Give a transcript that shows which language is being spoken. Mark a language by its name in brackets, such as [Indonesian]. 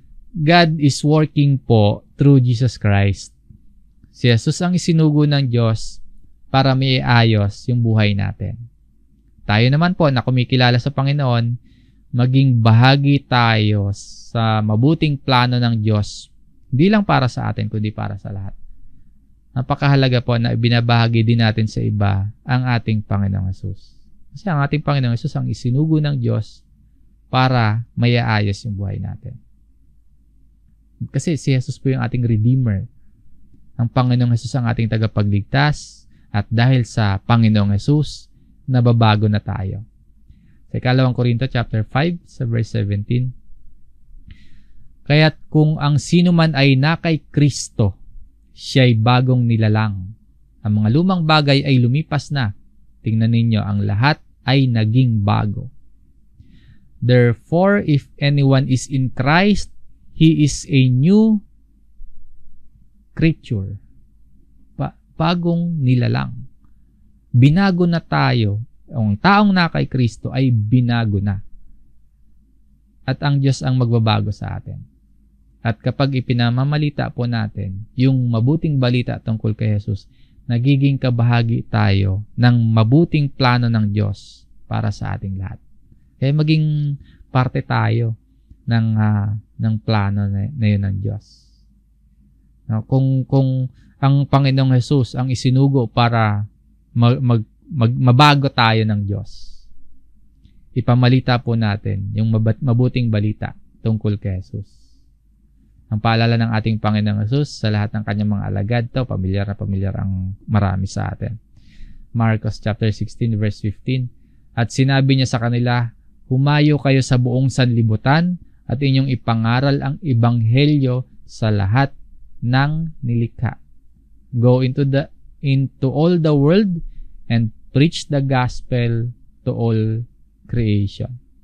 [English] God is working po through Jesus Christ. [Filipino] Si Jesus ang isinugo ng Diyos para maiayos yung buhay natin. Tayo naman po na kumikilala sa Panginoon, maging bahagi tayo sa mabuting plano ng Diyos, hindi lang para sa atin, kundi para sa lahat. Napakahalaga po na binabahagi din natin sa iba ang ating Panginoong Hesus. Kasi ang ating Panginoong Hesus ang isinugo ng Diyos para maiayos yung buhay natin. Kasi si Jesus po yung ating Redeemer. Ang Panginoong Hesus ang ating tagapagligtas at dahil sa Panginoong Hesus, nababago na tayo. Sa 2 Korinto chapter 5 sa verse 17. Kaya't kung ang sino man ay na kay Kristo, siya'y bagong nilalang. Ang mga lumang bagay ay lumipas na. Tingnan ninyo, ang lahat ay naging bago. [English] Therefore, if anyone is in Christ, he is a new creature. [Filipino] Bagong nilalang. Binago na tayo. Ang taong na kay Kristo ay binago na. At ang Diyos ang magbabago sa atin. At kapag ipinamamalita po natin yung mabuting balita tungkol kay Jesus, nagiging kabahagi tayo ng mabuting plano ng Diyos para sa ating lahat. Kaya maging parte tayo ng plano na yun ng Diyos. No, kung ang Panginoong Jesus ang isinugo para mabago tayo ng Diyos, ipamalita po natin yung mabuting balita tungkol kay Jesus. Ang paalala ng ating Panginoong Jesus sa lahat ng kanyang mga alagad, pamilyar na pamilyar ang marami sa atin. Marcos chapter 16 verse 15. At sinabi niya sa kanila, humayo kayo sa buong sanlibutan at inyong ipangaral ang ebanghelyo sa lahat ng nilikha. [English] Go into all the world and preach the gospel to all creation.